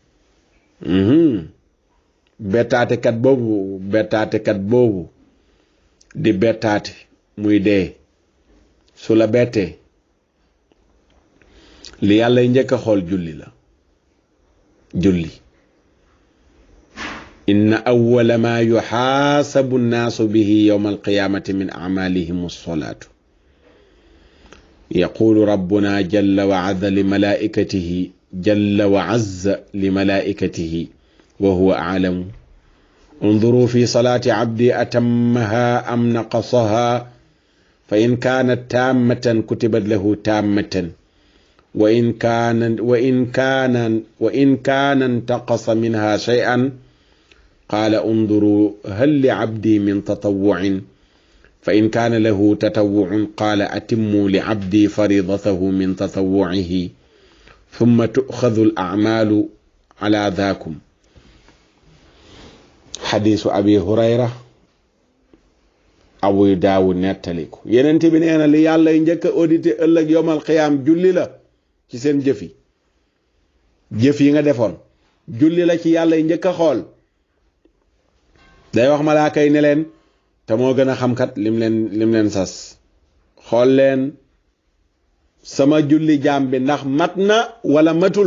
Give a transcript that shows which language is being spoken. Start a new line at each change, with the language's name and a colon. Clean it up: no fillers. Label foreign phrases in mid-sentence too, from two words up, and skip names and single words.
Wolof: bettaatekat boobu di bettaate muy dee su la bettee li yàlla njëkk a xool julli la julli
Arabic: إن أول ما يحاسب الناس به يوم القيامة من أعمالهم الصلاة يقول ربنا جل وعز لملائكته وهو أعلم انظروا في صلاة عبدي أتمها أم نقصها فإن كانت تامة كتبت له تامة وإن كان انتقص منها شيئا قال انظروا هل لعبدي من تطوع فإن كان له تطوع قال أتموا لعبدي فريضته من تطوعه ثم تؤخذ الأعمال على ذاكم. حديث أبي هريرة
Wolof: Abu Daawud nettali ko Yonent bi nee na li yàlla njëkk a audité ëllëg
Arabic: يوم القيامة
Wolof: julli la ci seen jëf yi nga defoon julli la ci yàlla njëkk a xool. day wax malaaka yi ne leen te moo gën a xam kat lim leen sas xool leen sama julli jaam bi ndax mat na wala matul.